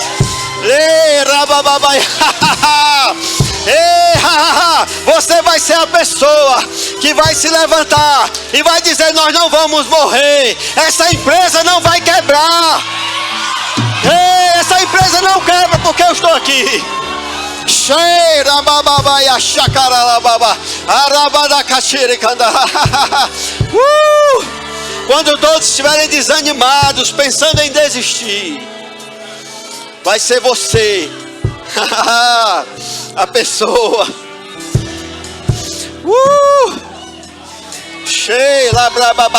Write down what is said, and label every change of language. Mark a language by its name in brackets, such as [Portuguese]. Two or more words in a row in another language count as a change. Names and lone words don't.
[Portuguese] Você vai ser a pessoa que vai se levantar e vai dizer, nós não vamos morrer. Essa empresa não vai quebrar. Essa empresa não quebra porque eu estou aqui. Cheira bababaia chacarababa arabada cachiricanda. Quando todos estiverem desanimados, pensando em desistir, vai ser você a pessoa. Sheila brababa.